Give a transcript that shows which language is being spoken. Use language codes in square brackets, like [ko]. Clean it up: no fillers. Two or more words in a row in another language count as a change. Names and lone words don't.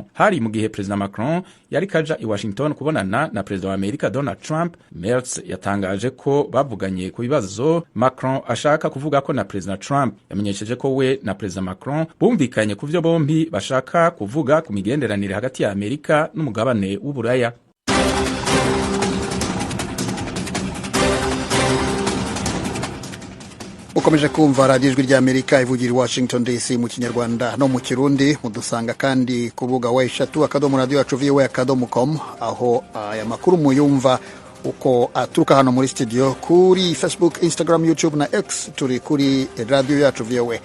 [rn] Hari mu gihe President Macron yari kaja i Washington kubonana na President wa Amerika Donald Trump. Merz yatangaje ko bavuganye ku bibazo Macron ashaka kuvuga ko na President Trump. Yamenyesheje ko we na President Macron bumvikanye ku vyo bombi bashaka kuvuga ku migenderanire hagati ya Amerika n'umugabane w'Uburaya. Ukomeje kumva radiyo ijwi ry'Amerika ivugira i Washington DC mu Kinyarwanda no mu Kirundi. Mudusanga kandi ku rubuga wa@radio-voa.com aho aya makuru muyumva uko aturuka hano muri studio, kuri Facebook, Instagram, YouTube na X turi kuri Radio Yacu VOA.